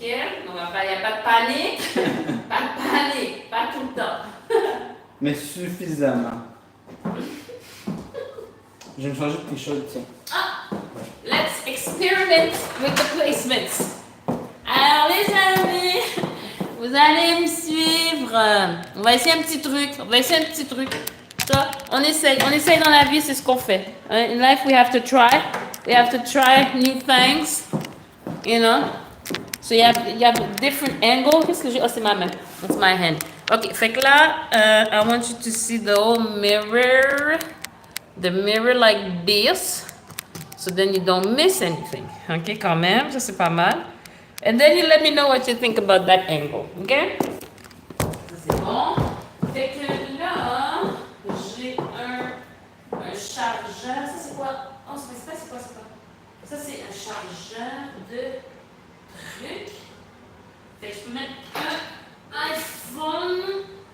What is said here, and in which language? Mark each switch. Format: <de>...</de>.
<fr>Donc, il n'y a pas de panique. Pas de panique. Pas tout le temps. Mais suffisamment. Je vais me changer de t-shirt, tiens. Ah!</fr> <en>Let's experiment with the placements.</en> <fr>Alors, les amis, vous allez me suivre. On va essayer un petit truc. Ça, on essaye dans la vie, c'est ce qu'on fait.</fr> <en>In life, we have to try. We have to try new things. You know? So you have different angles.</en> <fr>Qu'est-ce que j'ai? Oh, c'est ma main.</fr> <en>That's my hand.</en> <fr>Ok, fait que là,</fr> <en>I want you to see the whole mirror. The mirror like this. So then you don't miss anything.</en> <fr>Ok, quand même, ça c'est pas mal.</fr> <en>And then you let me know what you think about that angle.</en> <fr>Ok? Ça c'est bon. Fait que là, j'ai un chargeur. Ça c'est quoi? Oh, c'est quoi? Ça c'est un chargeur de trucs. Fait que je peux mettre un iPhone.</fr>